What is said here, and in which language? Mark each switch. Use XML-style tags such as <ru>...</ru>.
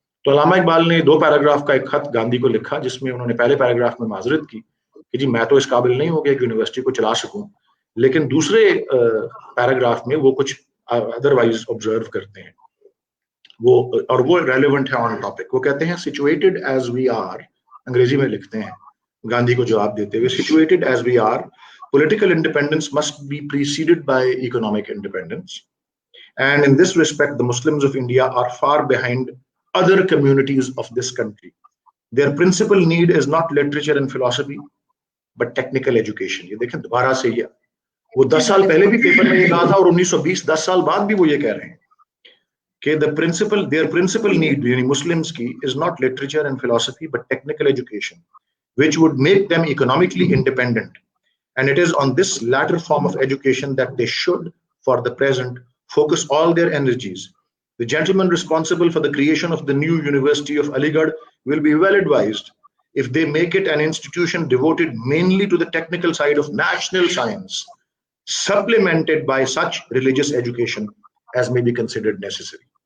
<ur>تو علامہ اقبال نے 2 پیراگراف کا ایک خط گاندھی کو لکھا جس میں انہوں نے پہلے پیراگراف میں معذرت کی کہ جی میں تو اس قابل نہیں ہو گیا کہ یونیورسٹی کو چلا سکوں، لیکن دوسرے پیراگراف میں وہ کچھ ادروائز آبزرو کرتے ہیں اور وہ ریلیونٹ ہے آن ٹاپک. وہ کہتے ہیں</ur> <en>situated as we are,</en> <ur>انگریزی میں لکھتے ہیں گاندھی کو جواب دیتے ہوئے،</ur> <en>Situated as we are political independence must be preceded by economic independence, and in this respect the Muslims of India are far behind other communities of this country. Their principal need is not literature and philosophy but technical education.</en> <ur>یہ دیکھیں دوبارہ سے یہ وہ 10 سال پہلے بھی paper میں یہ کہا تھا اور 1920 10 سال بعد بھی وہ یہ کہہ رہے ہیں کہ</ur> <en>their principal need</en> <ur>یعنی مسلمس کی</ur> <en>is not literature and philosophy but technical education which would make them economically independent. And it is on this latter form of education that they should, for the present, focus all their energies. The gentlemen responsible for the creation of the new University of Aligarh will be well advised if they make it an institution devoted mainly to the technical side of national science, supplemented by such religious education as may be considered necessary.</en>